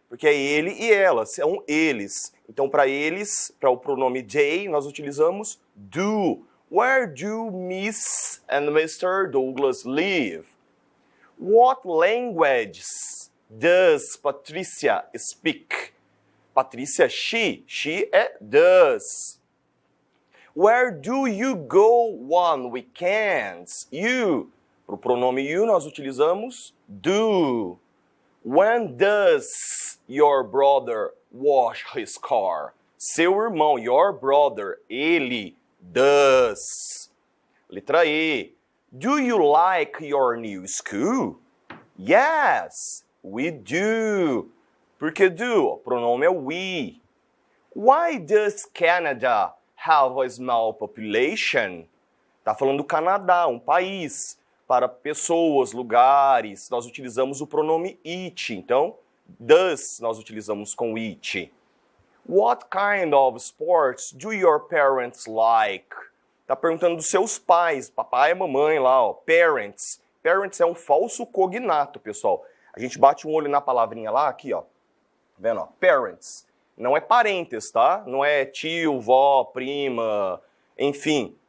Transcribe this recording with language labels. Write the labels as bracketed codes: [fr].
[pt] Porque é ele e ela, são eles. Então, para eles, para o pronome they, nós utilizamos do. [en] Where do Miss and Mr. Douglas live? What languages does Patricia speak? Patricia, she. She é does. Where do you go on weekends? You. [pt] Para o pronome you, nós utilizamos do. [en] When does your brother wash his car? [pt] Seu irmão, [en] your brother, [pt] ele, does. Letra E. [en] Do you like your new school? Yes, we do. [pt] Por que [en] do? [pt] O pronome é [en] we. Why does Canada have a small population? [pt] Está falando do Canadá, um país. Para pessoas, lugares, nós utilizamos o pronome it. Então, does nós utilizamos com it. [en] What kind of sports do your parents like? [pt] Está perguntando dos seus pais, papai e mamãe lá, ó. Parents. Parents é um falso cognato, pessoal. A gente bate um olho na palavrinha lá, aqui, ó. Tá vendo, ó? Parents. Não é parentes, tá? Não é tio, vó, prima, enfim.